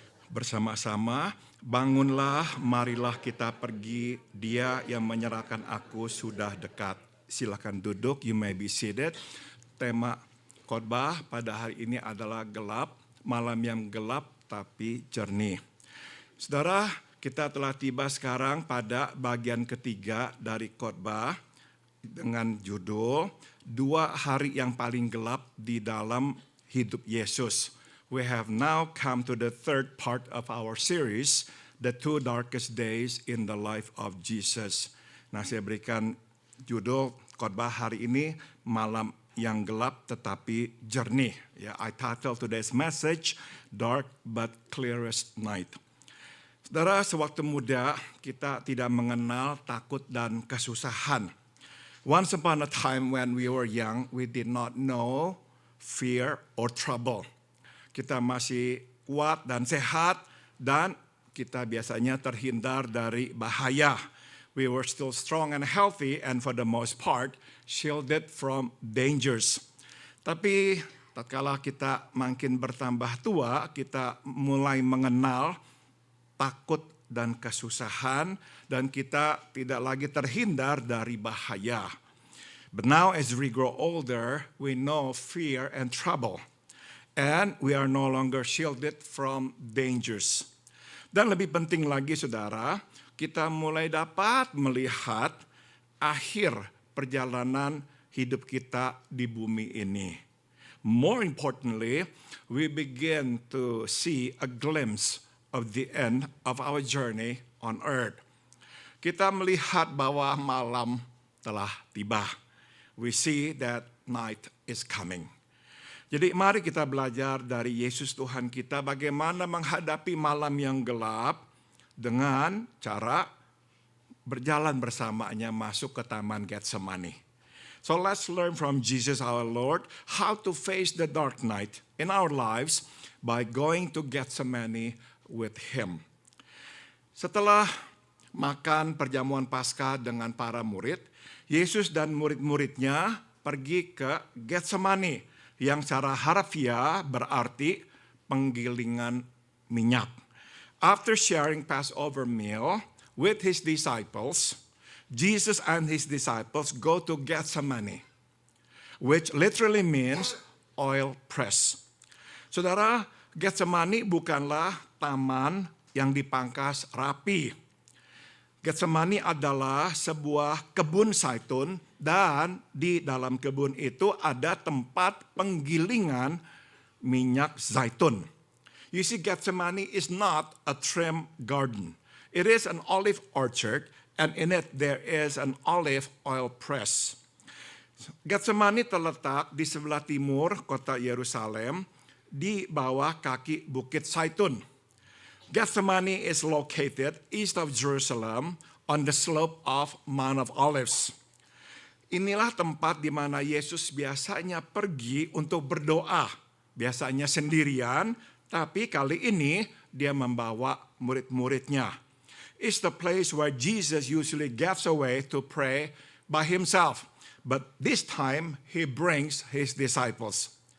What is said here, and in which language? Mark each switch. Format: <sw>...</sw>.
<id>Bersama-sama, bangunlah, marilah kita pergi, dia yang menyerahkan aku sudah dekat. Silakan duduk,</id> <en>you may be seated.</en> <id>Tema khotbah pada hari ini adalah gelap, malam yang gelap tapi jernih. Saudara, kita telah tiba sekarang pada bagian ketiga dari khotbah dengan judul 2 hari yang paling gelap di dalam hidup Yesus.</id> <en>We have now come to the third part of our series, The Two Darkest Days in the Life of Jesus.</en> <id>Nah, saya berikan judul khotbah hari ini, Malam yang Gelap Tetapi Jernih.</id> <en>Ya, I title today's message, Dark but Clearest Night.</en> <id>Saudara, sewaktu muda kita tidak mengenal takut dan kesusahan.</id> <en>Once upon a time when we were young, we did not know fear or trouble.</en> <id>Kita masih kuat dan sehat dan kita biasanya terhindar dari bahaya.</id> <en>We were still strong and healthy and for the most part shielded from dangers.</en> <id>Tapi tatkala kita makin bertambah tua, kita mulai mengenal takut dan kesusahan dan kita tidak lagi terhindar dari bahaya.</id> <en>But now as we grow older, we know fear and trouble. And we are no longer shielded from dangers.</en> <id>Dan lebih penting lagi saudara, kita mulai dapat melihat akhir perjalanan hidup kita di bumi ini.</id> <en>More importantly, we begin to see a glimpse of the end of our journey on earth.</en> <id>Kita melihat bahwa malam telah tiba.</id> <en>We see that night is coming.</en> <id>Jadi mari kita belajar dari Yesus Tuhan kita bagaimana menghadapi malam yang gelap dengan cara berjalan bersamanya masuk ke Taman Getsemani.</id> <en>So let's learn from Jesus our Lord how to face the dark night in our lives by going to Getsemani with Him.</en> <id>Setelah makan perjamuan Paskah dengan para murid, Yesus dan murid-muridnya pergi ke Getsemani, yang secara harfiah berarti penggilingan minyak.</id> <en>After sharing Passover meal with his disciples, Jesus and his disciples go to Getsemani, which literally means oil press.</en> <id>Saudara, Getsemani bukanlah taman yang dipangkas rapi. Getsemani adalah sebuah kebun zaitun dan di dalam kebun itu ada tempat penggilingan minyak zaitun.</id> <en>You see, Getsemani is not a trim garden. It is an olive orchard and in it there is an olive oil press.</en> <id>Getsemani terletak di sebelah timur kota Yerusalem di bawah kaki Bukit Zaitun.</id> <en>Getsemani is located east of Jerusalem on the slope of Mount of Olives.</en> <id>Inilah tempat di mana Yesus biasanya pergi untuk berdoa. Biasanya sendirian, tapi kali ini dia membawa murid-muridnya.</id> <en>It's the place where Jesus usually gets away to pray by himself. But this time he brings his disciples.</en>